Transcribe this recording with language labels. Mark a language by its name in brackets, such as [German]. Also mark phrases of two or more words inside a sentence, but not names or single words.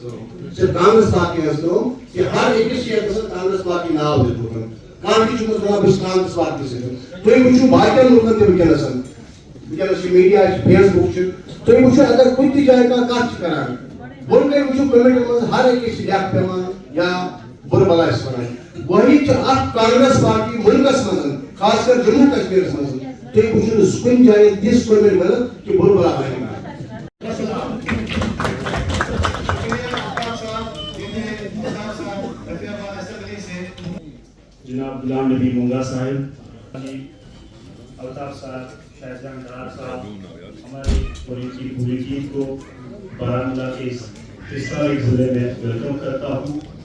[Kashmiri] کٲم سُہ چھِ کانگریس پارٹی ہٕنٛز کٲم کہِ ہر أکِس چھِ یتھ گژھان کانگریس پارٹی ناو دیُتمُت کانٛہہ تہِ چھُنہٕ ونان بہٕ چھُس کانگریس پارٹی سۭتۍ تُہۍ وٕچھِو باقین لُکن تہِ ونکیٚنس چھُ میڈیا چھُ فیس بُک چھُ تُہۍ وٕچھِو اگر کُنہِ تہِ جایہِ کانٛہہ کتھ چھِ کران بۄن کٔنۍ وٕچھِو کمیٹین منٛز ہر أکِس چھِ لیکھ پیوان یا بُرٕ بلاے چھِ ونان وۄنۍ چھِ اکھ کانگریس پارٹی مُلکس منٛز خاص کر جموں کشمیرس منٛز تُہۍ وٕچھِو نہٕ کُنہِ جایہِ تِژھ کومنٹ مِلان کہِ بُرٕ بلا بنہِ [Urdu] جناب غلام نبی مونگا صاحب الطاف صاحب شاہد جہاں ڈار صاحب ہماری پوری ٹیم کو بارہمولہ کے اس ہسٹورک ضلع میں ویلکم کرتا ہوں